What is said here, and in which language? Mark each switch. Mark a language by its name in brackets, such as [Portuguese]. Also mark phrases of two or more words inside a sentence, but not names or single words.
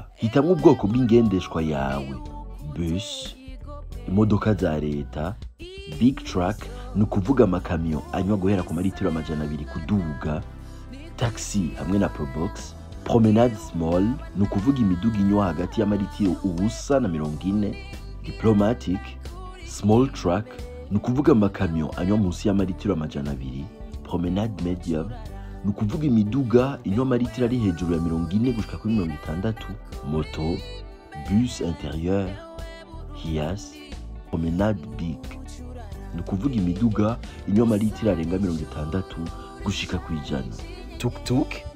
[Rundi] Hitamwo ubwoko bw'ingendeshwa yawe: bus, imodoka za leta, [English] big truck, [Rundi] ni ukuvuga amakamyo anywa guhera ku maritiro 200 kuduga, taxi hamwe na probox, promenade small, ni ukuvuga imiduga inywa hagati y'amaritiro 140, [English] diplomatic, small truck, [Rundi] ni ukuvuga amakamyo anywa munsi y'amaritiro 200, promenade medium, ni ukuvuga imiduga inywa amaritiro ari hejuru ya 40 gushika kuri 60, moto, [French] bus intérieur, [Rundi] hias, promenade big, ni ukuvuga imiduga inywa amaritiro arenga 60 gushika ku 100, tuk-tuk.